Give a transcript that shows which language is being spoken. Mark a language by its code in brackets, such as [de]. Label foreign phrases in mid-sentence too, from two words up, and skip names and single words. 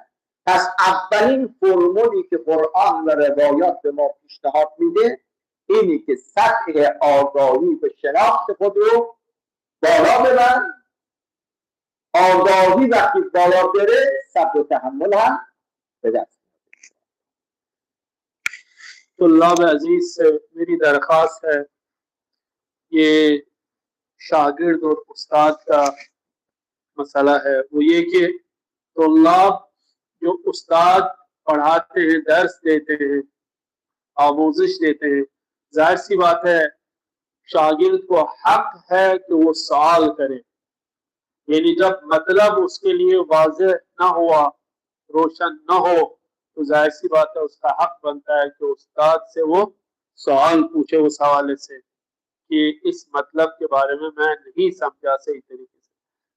[fa] پس اولین فرمولی که قرآن و روایات به ما پیشنهاد میده اینی که سطح آگاهی به شناخت خود رو بالا ببر. آگاهی وقتی بالا بره صبر و تحمل هم به دست. [ur] طلاب عزیز سے میری درخواست ہے، یہ شاگرد اور استاد کا مسئلہ ہے، وہ یہ کہ طلاب جو استاد پڑھاتے ہیں، درس دیتے ہیں، آموزش دیتے ہیں، ظاہر سی بات ہے شاگرد کو حق ہے کہ وہ سوال کرے، یعنی جب مطلب اس کے لیے واضح نہ ہوا، روشن نہ ہو، تو ظاہر سی بات ہے اس کا حق بنتا ہے کہ استاد سے وہ سوال پوچھے اس حوالے سے کہ اس مطلب کے بارے میں نہیں سمجھا صحیح طریقے سے۔